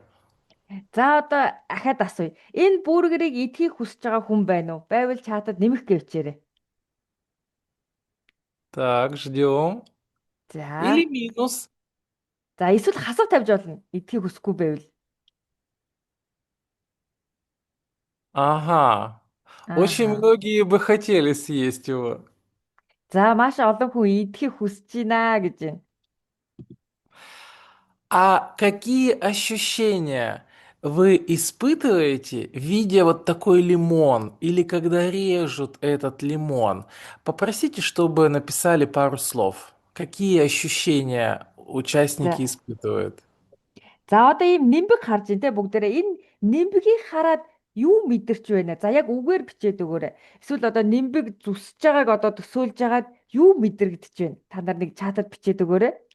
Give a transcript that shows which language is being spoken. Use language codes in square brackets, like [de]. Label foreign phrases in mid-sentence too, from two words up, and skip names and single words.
[mn] За одоо ахаад асууя. Энэ бургерийг идэхийг хүсэж байгаа хүн байна уу? Байвал чатад нэмэх гэвчээрэй. [ru] Так, ждем. Или [mn] За. [ru] минус. [mn] За эсвэл хасах тавьж болно. Идэхийг хүсэхгүй байвал. [ru] Ага. Очень Ааха. многие бы хотели съесть его. [mn] За маш олон хүн идэхийг хүсэж байна гэж байна. [ru] А какие ощущения вы испытываете, видя вот такой лимон или когда режут этот лимон? Попросите, чтобы написали пару слов. Какие ощущения участники [mn] За. [ru] испытывают? [mn] За одоо ийм нимбэг харж байна те бүгдээрээ энэ нимбэгийг хараад юу мэдэрч байна? За яг үгээр бичээд өгөөрэй. Эсвэл одоо нимбэг зүсэж байгааг одоо төсөөлж байгаад юу мэдрэгдэж байна? Та нар нэг чатад бичээд өгөөрэй.